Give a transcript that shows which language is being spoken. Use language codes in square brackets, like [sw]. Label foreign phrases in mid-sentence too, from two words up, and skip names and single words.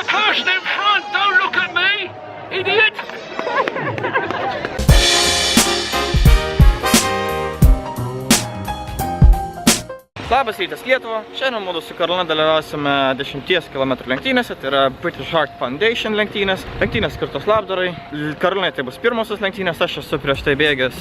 [en] caution in front, don't look at me, idiot! [lt] Labas rytas Lietuva, šiandien mudu su Karolina dalyvausime 10 km lenktynėse, tai yra British Heart Foundation lenktynės. Lenktynės skirtos labdarai. Karolinai tai bus pirmosios lenktynės, aš esu prieš tai bėgęs.